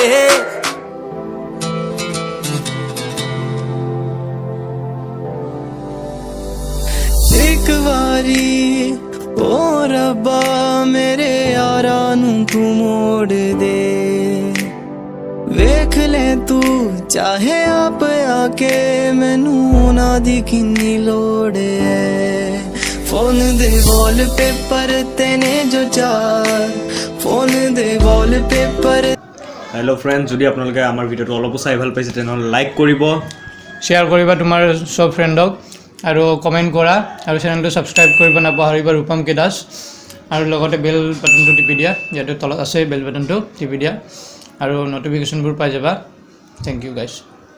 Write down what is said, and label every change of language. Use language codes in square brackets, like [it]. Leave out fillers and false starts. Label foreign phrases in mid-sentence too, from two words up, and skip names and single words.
[pa] ਇੱਕ ਵਾਰੀ ਓ ਰੱਬਾ ਮੇਰੇ ਯਾਰਾ ਨੂੰ ਤੂੰ ਮੋੜ ਦੇ ਵੇਖ ਲੈ ਤੂੰ ਚਾਹੇ ਆਪ ਆਕੇ ਮੈਨੂੰ ਨਾ ਦੀ ਕਿੰਨੀ ਲੋੜ ਹੈ ਫੋਨ ਦੇ ਵਾਲਪੇਪਰ ਤੇਨੇ ਜੋ ਚਾਰ ਫੋਨ ਦੇ ਵਾਲਪੇਪਰ [en] hello friends [as] যদি আপোনালোকে আমাৰ ভিডিওটো অলপ চাই ভাল পাইছে তেনহলে লাইক কৰিব শ্বেয়াৰ কৰিবা তোমাৰ সব ফ্ৰেণ্ডক আৰু কমেন্ট কৰা আৰু চেনেলটো সাবস্ক্ৰাইব কৰিব নাপাহৰিবা ৰূপম কে দাস আৰু লগতে [en] bell buttonটো [as] টিপি দিয়া ইয়াতে তলত আছে [en] bell buttonটো [as] টিপি দিয়া আৰু নটিফিকেশনবোৰ পাই যাবা [en] thank you guys